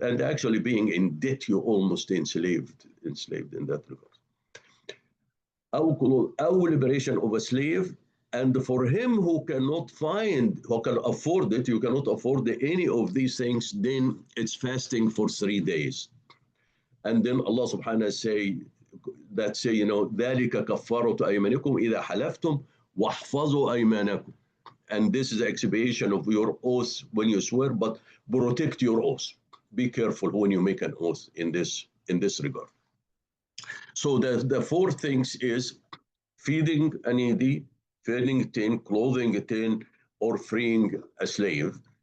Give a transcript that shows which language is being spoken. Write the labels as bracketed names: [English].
[English] And actually being in debt, you're almost enslaved in that regard. أو liberation of a slave, and for him who can afford it, you cannot afford any of these things, then it's fasting for 3 days. And then Allah subhanahu say, [Arabic] ذلك كفارة أيمانكم إذا حلفتم واحفظوا أيمانكم. [English] And this is the expiation of your oath when you swear, but protect your oath. Be careful when you make an oath in this regard. So the four things is feeding a needy, feeding a tin, clothing a tin, or freeing a slave.